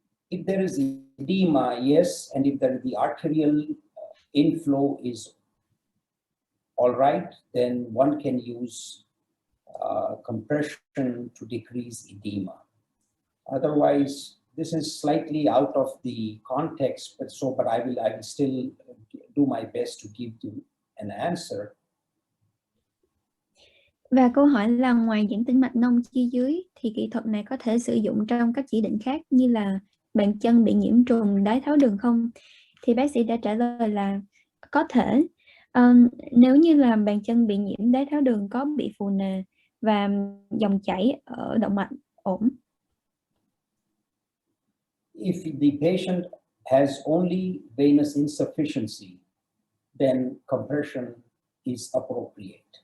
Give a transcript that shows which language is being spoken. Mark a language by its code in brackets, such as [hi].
[en] If there is edema, yes, and if the arterial inflow is all right, then one can use compression to decrease edema. Otherwise, this is slightly out of the context, but I will still do my best to give you an answer. [vi] Và câu hỏi là ngoài giãn tĩnh mạch nông chi dưới thì kỹ thuật này có thể sử dụng trong các chỉ định khác như là bàn chân bị nhiễm trùng, đái tháo đường không? Thì bác sĩ đã trả lời là có thể. Nếu như là bàn chân bị nhiễm đái tháo đường có bị phù nề và dòng chảy ở động mạch ổn. [en] If the patient has only venous insufficiency, then compression is appropriate.